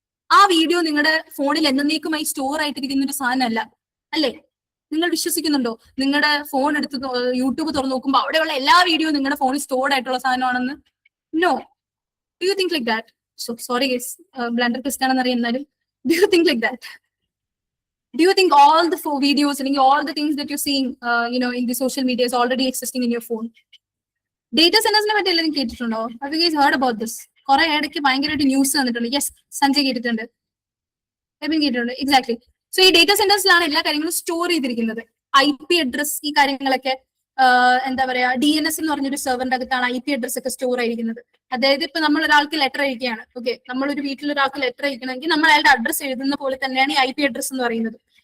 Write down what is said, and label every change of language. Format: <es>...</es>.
<ml>ആ വീഡിയോ നിങ്ങളുടെ ഫോണിൽ എന്നേക്കുമായി സ്റ്റോർ ആയിട്ടിരിക്കുന്ന ഒരു സാധനമല്ല, അല്ലേ? നിങ്ങൾ വിശ്വസിക്കുന്നുണ്ടോ നിങ്ങളുടെ ഫോൺ എടുത്ത് യൂട്യൂബ് തുറന്നു നോക്കുമ്പോൾ അവിടെയുള്ള എല്ലാ വീഡിയോ നിങ്ങളുടെ ഫോണിൽ സ്റ്റോർഡ് ആയിട്ടുള്ള സാധനമാണെന്ന്? No.</ml> <en>Do you think like that? So sorry guys, blunder ക്രിസ്റ്റ്</en> <ml>ആണെന്ന് അറിയുന്നാലും</ml> <en>Do you think like that? Do you think all the videos and all the things that you're seeing in the social media is already existing in your phone?</en> <ml>Data centers ne pathi elladum ketittundo?</ml> <en>Have you guys heard about this?</en> <ml>കുറെ ഇടയ്ക്ക് ഭയങ്കരമായിട്ട് news വന്നിട്ടുണ്ട്. Yes, Sanjay കേട്ടിട്ടുണ്ട്, കേട്ടിട്ടുണ്ട്. Exactly. So ഈ data സെന്റേഴ്സിലാണ് എല്ലാ കാര്യങ്ങളും store ചെയ്തിരിക്കുന്നത്. IP അഡ്രസ്, ഈ കാര്യങ്ങളൊക്കെ എന്താ പറയാ, DNS എന്ന് പറഞ്ഞൊരു സെർവറിന്റെ അകത്താണ് IP അഡ്രസ് ഒക്കെ സ്റ്റോർ ആയിരിക്കുന്നത്. അതായത് ഇപ്പൊ നമ്മൾ ഒരാൾക്ക് ലെറ്റർ അയക്കുകയാണ്. ഓക്കെ, നമ്മളൊരു വീട്ടിൽ ഒരാൾക്ക് ലെറ്റർ അയക്കണമെങ്കിൽ നമ്മൾ അയാളുടെ അഡ്രസ് എഴുതുന്ന പോലെ തന്നെയാണ് ഈ IP അഡ്രസ് എന്ന് പറയുന്നത്.</ml>